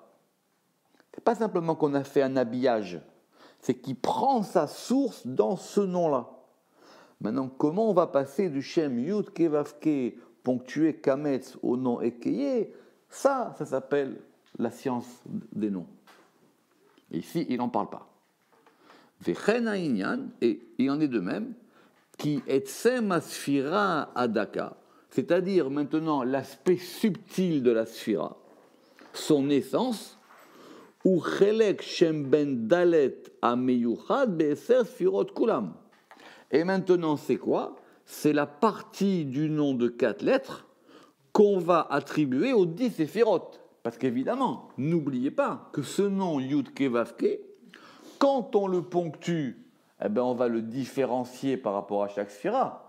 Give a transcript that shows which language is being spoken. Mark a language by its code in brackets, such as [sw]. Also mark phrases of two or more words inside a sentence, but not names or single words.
[fr] C'est pas simplement qu'on a fait un habillage, c'est qu'il prend sa source dans ce nom-là. Maintenant, comment on va passer du Shem Yud Ke Vav Ke ponctué Kametz au nom Ekeye, ça s'appelle la science des noms. Et ici, il n'en parle pas. [he] וכן העניין, [fr] et il en est de même, qui [he] עצם הספירה הדקה, [fr] c'est-à-dire maintenant l'aspect subtil de la sphira, son essence, ou [he] חלק שם בן ד' המיוחד בעשר ספירות כולם. [fr] Et maintenant, c'est quoi ? C'est la partie du nom de 4 lettres qu'on va attribuer aux 10 séphirotes. Parce qu'évidemment, n'oubliez pas que ce nom Yud Ke Vav Ke, quand on le ponctue, eh ben on va le différencier par rapport à chaque sphira.